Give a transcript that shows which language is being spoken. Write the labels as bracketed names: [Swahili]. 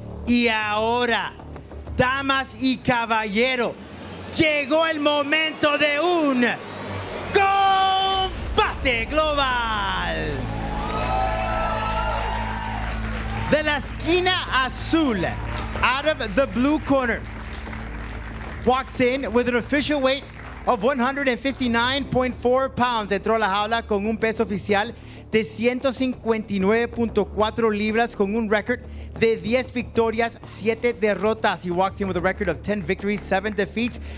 [Spanish] Y ahora, damas y caballeros, llegó el momento de un combate global. De la esquina azul, [English] out of the blue corner, walks in with an official weight of 159.4 pounds. [Spanish] Entró a la jaula con un peso oficial de 159.4 libras con un record de 10 victorias, 7 derrotas. [English] He walks in with a record of 10 victories, 7 defeats.